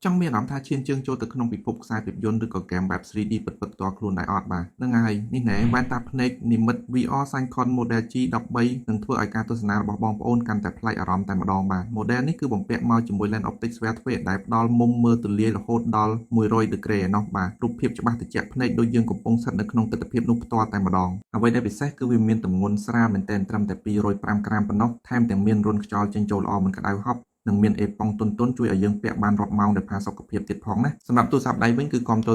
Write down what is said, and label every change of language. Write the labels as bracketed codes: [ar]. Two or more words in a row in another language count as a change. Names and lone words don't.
[km] ចង់មានអារម្មណ៍ថាឈានជើងចូលទៅក្នុងពិភពខ្សែភាពយន្តឬក៏ហ្គេមបែប 3D ពិតៗផ្ទាល់ខ្លួនដែរអត់បាទហ្នឹងហើយនេះណែវ៉ែនតាភ្នែកនិមិត្ត [en] VR Syncon Model G13 [km] នឹងធ្វើឲ្យការទស្សនារបស់បងប្អូនកាន់តែប្លែកអារម្មណ៍តែម្ដងបាទ model នេះគឺបំពាក់មកជាមួយ [en] lens optic sphere [km] ទ្វេដែលផ្ដល់មុំមើលទូលាយរហូតដល់ [en] 100 degree [km] ឯណោះបាទរូបភាពច្បាស់ត្រជាក់ភ្នែកដូចយើងកំពុងស្ថិតនៅក្នុងទិដ្ឋភាពនោះផ្ទាល់តែម្ដងអ្វីដែលពិសេសគឺវាមានទម្ងន់ស្រាលមែនទែនត្រឹមតែ205ក្រាមប៉ុណ្ណោះថែម ទាំងមានរន្ធខ្យល់ចេញចូលល្អមិនក្តៅហប់និងមានអេប៉ុងទន់ៗជួយឲ្យយើងពាក់បានរាប់ម៉ោងដោយផាសុកភាពទៀតផងណាសម្រាប់ទូរស័ព្ទដៃវិញគឺគាំទ្រ